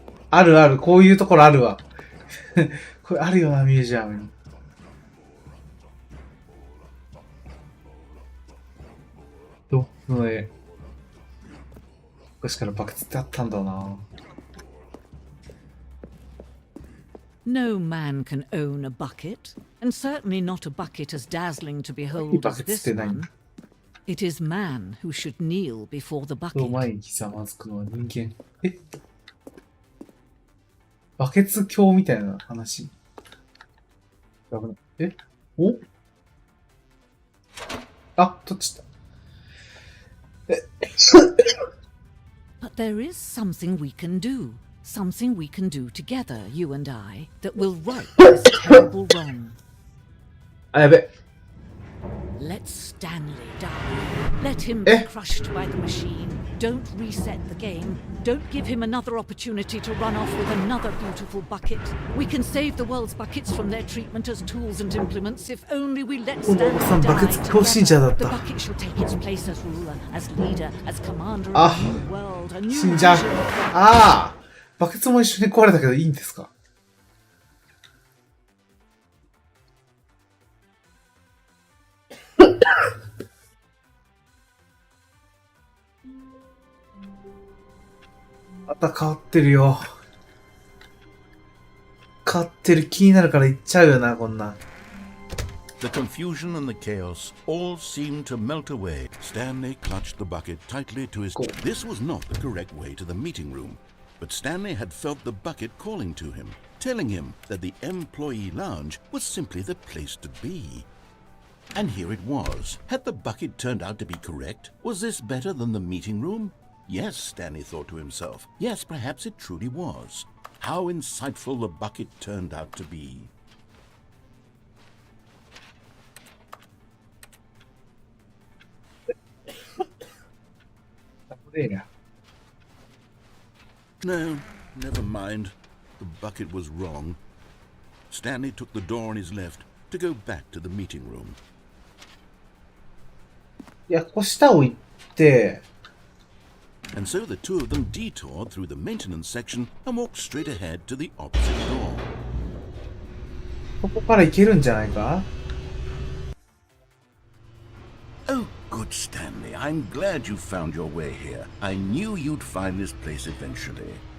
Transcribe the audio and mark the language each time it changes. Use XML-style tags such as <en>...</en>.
<ja>あるある、こういうところあるわ。これあるよな、ミュージアムに。この絵。昔からバケツってあったんだな。</ja> <en>No man can own a bucket, and certainly not a bucket as dazzling to behold as this one. It is man who should kneel before the bucket.</en> <ja>前にひざまずくのは人間。バケツ教みたいな話。お？あ、取っちゃった。</ja> <en>But there is something we can do. Something we can do together, you and I, that will right this terrible wrong.</en> <ja>あ、やべ。</ja> <en>Let Stanley die. Let him be crushed by the machine. Don't reset the game. Don't give him another opportunity to run off with another beautiful bucket. We can save the world's buckets from their treatment as tools and implements if only we let Stanley die together. The bucket shall take its place as ruler, as leader, as commander of a new world, a new vision.</en> <ja>ああ、バケツも一緒に壊れたけどいいんですか？また変わってるよ。変わってる気になるから言っちゃうよな、こんな。</ja> <en>The confusion and the chaos all seemed to melt away. Stanley clutched the bucket tightly to his... This was not the correct way to the meeting room, but Stanley had felt the bucket calling to him, telling him that the employee lounge was simply the place to be. And here it was. Had the bucket turned out to be correct? Was this better than the meeting room? Yes, Stanley thought to himself. Yes, perhaps it truly was. How insightful the bucket turned out to be. No, never mind. The bucket was wrong. Stanley took the door on his left to go back to the meeting room.</en> <ja>いや、ここ下を行って。</ja> <en>And so the two of them detoured through the maintenance section and walked straight ahead to the opposite door.</en> <ja>ここから行けるんじゃないか?</ja> <en>Oh, good Stanley. I'm glad you found your way here. I knew you'd find this place eventually.</en>